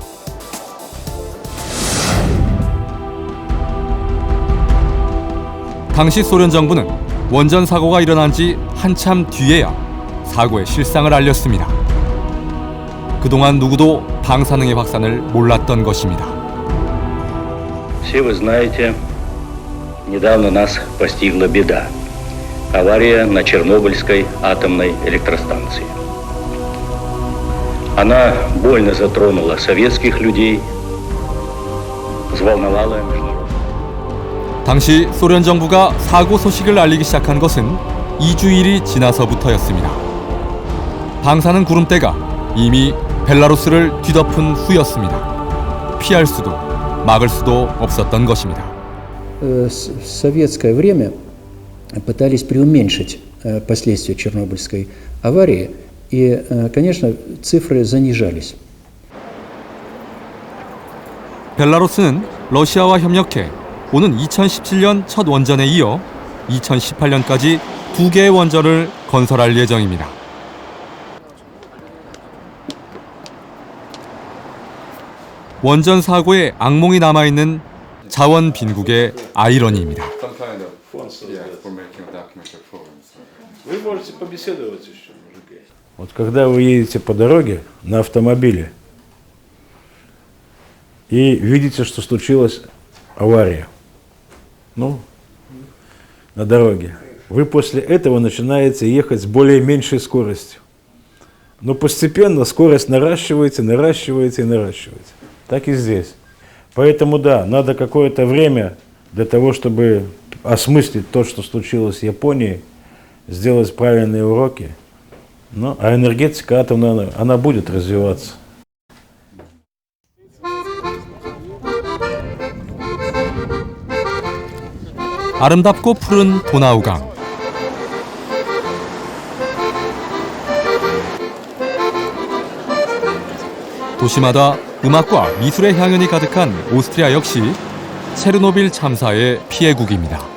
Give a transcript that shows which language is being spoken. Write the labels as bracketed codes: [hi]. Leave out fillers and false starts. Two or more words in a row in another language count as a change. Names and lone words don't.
[ko] 당시 소련 정부는 원전 사고가 일어난 지 한참 뒤에야 사고의 실상을 알렸습니다. 그동안 누구도 방사능의 확산을 몰랐던 것입니다. [ru] Все вы знаете, недавно нас постигла беда. Авария на Чернобыльской атомной электростанции. Она больно затронула советских людей, взволновала международную. [ko] 당시 소련 정부가 사고 소식을 알리기 시작한 것은 2주일이 지나서부터였습니다. 방사능 구름대가 이미 벨라루스를 뒤덮은 후였습니다. 피할 수도 막을 수도 없었던 것입니다. [ru] В советское время пытались преуменьшить последствия Чернобыльской аварии, и, конечно, цифры занижались. [ko] 벨라루스는 러시아와 협력해 오는 2017년 첫 원전에 이어 2018년까지 2개의 원전을 건설할 예정입니다. 원전 사고의 악몽이 남아있는 자원 빈국의 아이러니입니다. [ru] Вот когда вы едете по дороге на автомобиле и видите, что случилась авария, на дороге, вы после этого начинаете ехать с более-меньшей скоростью. Но постепенно скорость наращиваете. Так и здесь. Поэтому да, надо какое-то время для того, чтобы осмыслить то, что случилось в Японии, сделать правильные уроки. А энергетика атомная, она будет развиваться. [ko] 아름답고 푸른 도나우강. 도시마다 음악과 미술의 향연이 가득한 오스트리아 역시 체르노빌 참사의 피해국입니다.